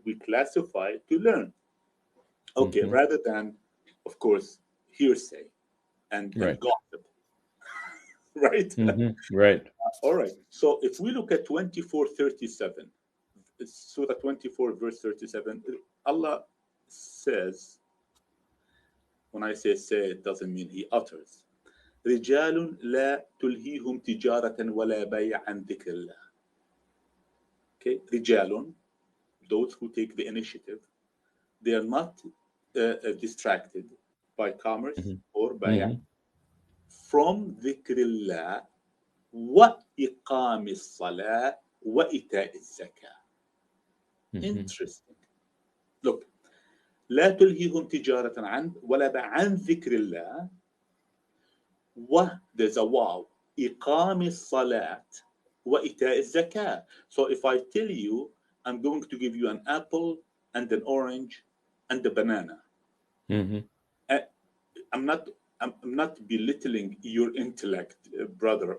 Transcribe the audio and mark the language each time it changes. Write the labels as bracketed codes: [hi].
[en] We classify to learn. Okay, rather than, of course, hearsay and gossip. Right? Right. All right. So if we look at 24:37, Surah 24, verse 37, Allah says, when I say, it doesn't mean he utters. [ar] رجال لا تلهيهم تجارة ولا بيع عن ذكر الله. [en] Okay, رجال, those who take the initiative, they are not distracted by commerce or by from [ar] ذكر الله وإقام الصلاة وإيتاء الزكاة. [en] Interesting. [ar] Look, لا تلهيهم تجارة عن ولا بيع عن ذكر الله. [en] There's a wow. [ar] إقام الصلاة وإيتاء الزكاة. [en] So if I tell you I'm going to give you an apple and an orange and a banana. Mm-hmm. I'm not belittling your intellect, brother.